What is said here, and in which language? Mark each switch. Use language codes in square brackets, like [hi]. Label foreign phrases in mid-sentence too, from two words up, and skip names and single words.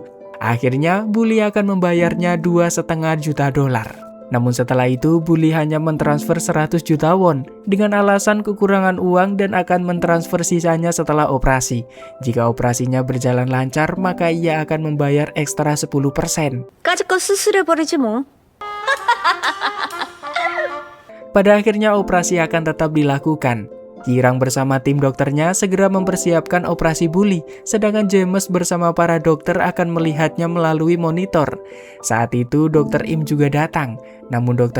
[id] Akhirnya Bully akan membayarnya 2,5 juta dolar. Namun setelah itu Bully hanya mentransfer 100 juta won dengan alasan kekurangan uang dan akan mentransfer sisanya setelah operasi. Jika operasinya berjalan lancar maka ia akan membayar ekstra 10%. [ko] 까짓 거 수술해버리지 뭐. [id] Pada akhirnya operasi akan tetap dilakukan. Yirang bersama tim dokternya segera mempersiapkan operasi Bully, sedangkan James bersama para dokter akan melihatnya melalui monitor. Saat itu Dr. Im juga datang, namun Dr.